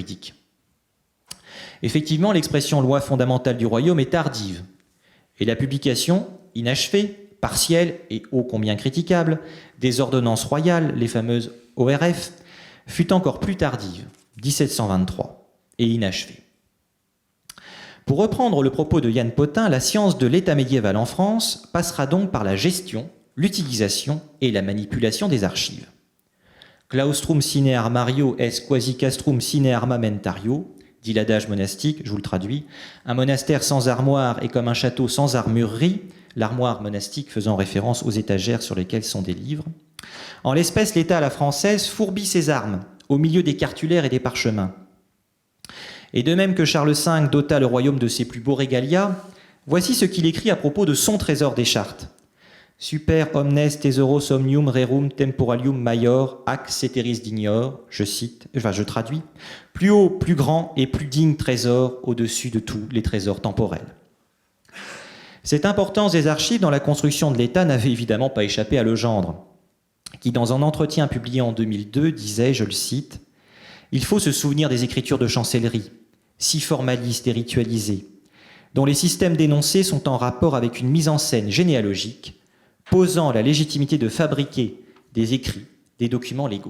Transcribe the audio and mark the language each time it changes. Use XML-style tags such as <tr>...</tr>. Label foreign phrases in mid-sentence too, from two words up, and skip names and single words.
<fr>» Effectivement, l'expression loi fondamentale du royaume est tardive, et la publication, inachevée, partielle et ô combien critiquable, des ordonnances royales, les fameuses ORF, fut encore plus tardive, 1723, et inachevée. Pour reprendre le propos de Yann Potin, la science de l'État médiéval en France passera donc par la gestion, l'utilisation et la manipulation des archives.</fr> <la>Claustrum sine armario est quasi castrum sine armamentario,</la> <fr>dit l'adage monastique, je vous le traduis. Un monastère sans armoire est comme un château sans armurerie, l'armoire monastique faisant référence aux étagères sur lesquelles sont des livres. En l'espèce, l'État à la française fourbit ses armes au milieu des cartulaires et des parchemins. Et de même que Charles V dota le royaume de ses plus beaux régalias, voici ce qu'il écrit à propos de son trésor des chartes.</fr> <la>Super omnes thesaurus omnium rerum temporalium maior ac ceteris dignor,</la> <fr>je traduis, plus haut, plus grand et plus digne trésor au-dessus de tous les trésors temporels. Cette importance des archives dans la construction de l'État n'avait évidemment pas échappé à Legendre, qui dans un entretien publié en 2002 disait, je le cite, « Il faut se souvenir des écritures de chancellerie, si formalistes et ritualisées, dont les systèmes d'énoncés sont en rapport avec une mise en scène généalogique, posant la légitimité de fabriquer des écrits, des documents légaux.</fr>